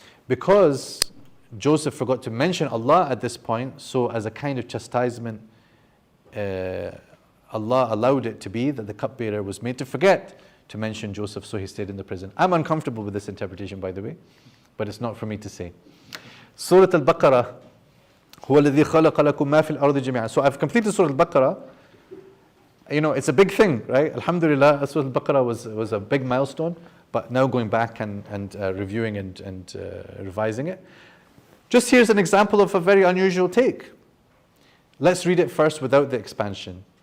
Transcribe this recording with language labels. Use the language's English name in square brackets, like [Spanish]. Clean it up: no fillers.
[English] Because Joseph forgot to mention Allah at this point, so as a kind of chastisement, Allah allowed it to be that the cupbearer was made to forget to mention Joseph, so he stayed in the prison. I'm uncomfortable with this interpretation, by the way, but it's not for me to say. [Arabic] Surah Al-Baqarah, هو الذي خلق لكم ما في الأرض جميعا. [English] So I've completed Surah Al-Baqarah. You know, it's a big thing, right? Alhamdulillah, Surah Al-Baqarah was a big milestone, but now going back and reviewing and revising it. Just here's an example of a very unusual take. Let's read it first without the expansion.